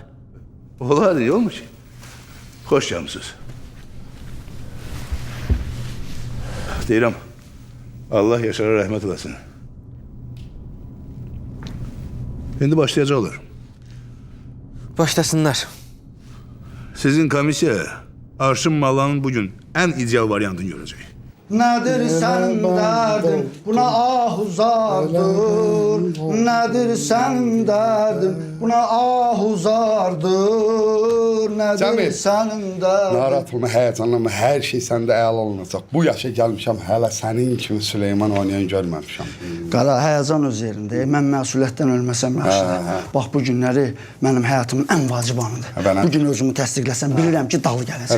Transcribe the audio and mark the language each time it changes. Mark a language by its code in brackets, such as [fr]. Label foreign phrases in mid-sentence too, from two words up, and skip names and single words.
[tr] Olar iyi olmuş. Hoş gelmişsiniz. [az] Deyirəm, Allah Yaşar'a rəhmət eləsin. İndi başlayacaqlar. Başlasınlar. [tr] Sizin komissiya Arşın Mallanın bugün en ideal variantını görecek. Nedir senin derdin? Buna ahuzardır. Nedir senin derdin? Buna ahuzardır. [az] Cəmil. Sənində. Narahat olma, həyəcanlanma, hər şey səndə əla olunacaq. Bu yaşa gəlmişəm, hələ sənin kimi Süleyman oynayan görməmişəm. Qara, həyəcan öz yerində. Mən məsuliyyətdən ölməsəm yaxşıdır. Bax, bu günləri mənim həyatımın ən vacib anıdır. Bu gün özümü təsdiqləsəm, bilirəm ki, dalı gələcək.